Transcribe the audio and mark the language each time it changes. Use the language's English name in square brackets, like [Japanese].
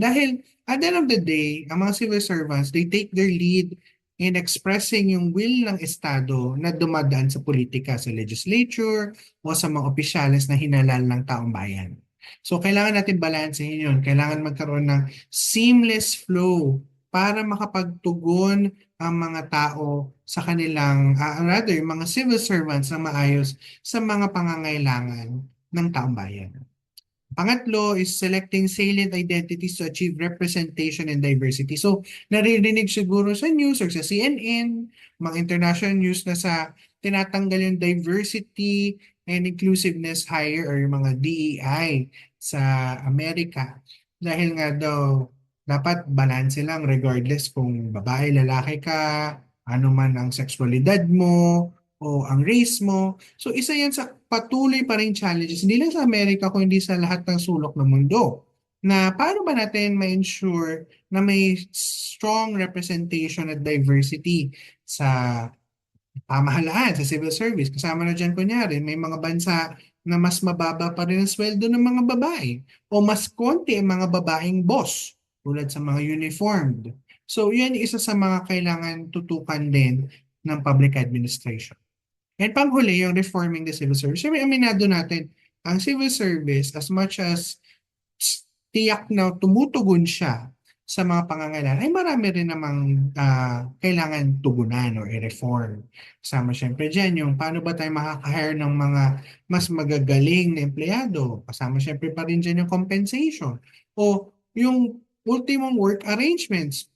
[Filipino] Dahil [English] at the end of the day, [Filipino] ang mga civil servants, [English] they take their lead in expressing [Filipino] yung will ng Estado na dumadaan sa politika, sa legislature, o sa mga opisyales na hinalal ng taong bayan. So kailangan natin balansehin yun. Kailangan magkaroon ng seamless flow para makapagtugon ang mga tao sa kanilang, rather, yung mga civil servants na maayos sa mga pangangailangan ng taong bayan. Pangatlo [English] is selecting salient identities to achieve representation and diversity. [Filipino] So, naririnig siguro sa news or sa CNN, mga international news na sa tinatanggal yung [English] diversity and inclusiveness hire [Filipino] or yung mga DEI sa Amerika. Dahil nga daw, dapat balance lang regardless kung babae, lalaki ka, ano man ang sexualidad mo, o ang race mo. So isa yan sa patuloy pa rin challenges, hindi lang sa Amerika kundi sa lahat ng sulok ng mundo. Na paano ba natin ma-ensure na may strong representation at diversity sa pamahalaan, sa civil service. Kasama na dyan kunyari, may mga bansa na mas mababa pa rin ang sweldo ng mga babae o mas konti ang mga babaeng boss tulad sa mga uniformed. So yan isa sa mga kailangan tutukan din ng public administration. [English] And [Filipino] panghuli, yung [English] reforming the civil service. [Filipino] Siyempre, aminado natin, ang civil service, [English] as much as [Filipino] tiyak na tumutugon siya sa mga pangangailangan, ay marami rin namang kailangan tugunan o i-reform. Kasama siyempre dyan yung paano ba tayo makaka-hire ng mga mas magagaling na empleyado. Kasama siyempre pa rin dyan yung compensation. O yung ultimong work arrangements.